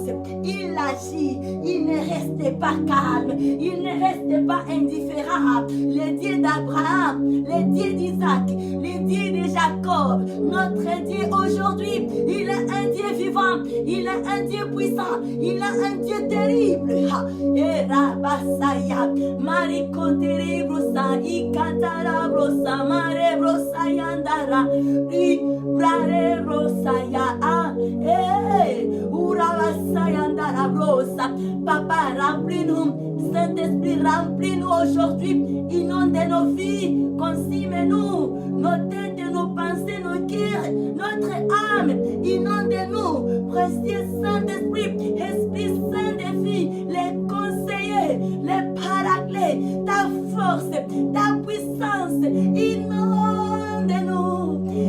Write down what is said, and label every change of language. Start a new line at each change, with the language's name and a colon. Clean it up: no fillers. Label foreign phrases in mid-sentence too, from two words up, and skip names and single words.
French: Il agit. Il ne reste pas calme. Il ne reste pas indifférent. Le Dieu d'Abraham, le Dieu d'Isaac, le Dieu de Jacob. Notre Dieu aujourd'hui, il est un Dieu vivant. Il est un Dieu puissant. Il a un Dieu terrible. Et Rabasaya, Marikotere brosa, Ikatara brosa, Mare brosa yandara, Ibrare brosaya, Urabasaya yandara brosa. Papa, remplis-nous, Saint-Esprit, remplis-nous aujourd'hui, inonde nos vies, consume-nous, nos têtes, nos pensées, nos cœurs, notre âme, inonde-nous, précieux Saint-Esprit, Esprit Saint des vies, les conseillers, les paraclés, ta force, ta puissance, inonde-nous,